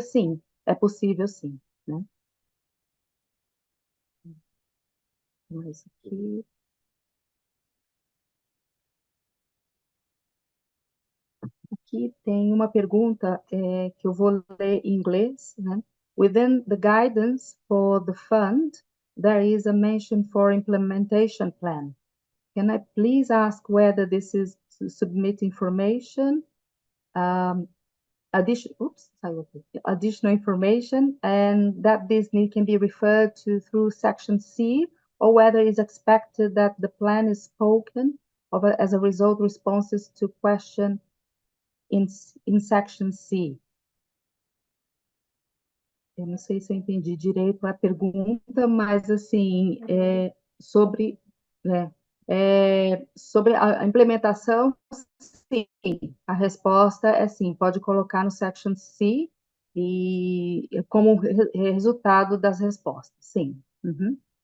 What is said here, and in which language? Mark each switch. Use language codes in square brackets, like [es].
[pt] Sim, é possível sim. Né? Mas aqui tem uma pergunta que eu vou ler em inglês. Né? [en] Within the guidance for the fund, there is a mention for implementation plan. Can I please ask whether this is to submit information, additional information, and that this need can be referred to through section C, or whether it's expected that the plan is spoken of as a result responses to question in section C. [pt] Eu não sei se eu entendi direito a pergunta, mas assim, sobre, né, sobre a implementação, sim, a resposta é sim, pode colocar no section C e como resultado das respostas, sim. Uhum.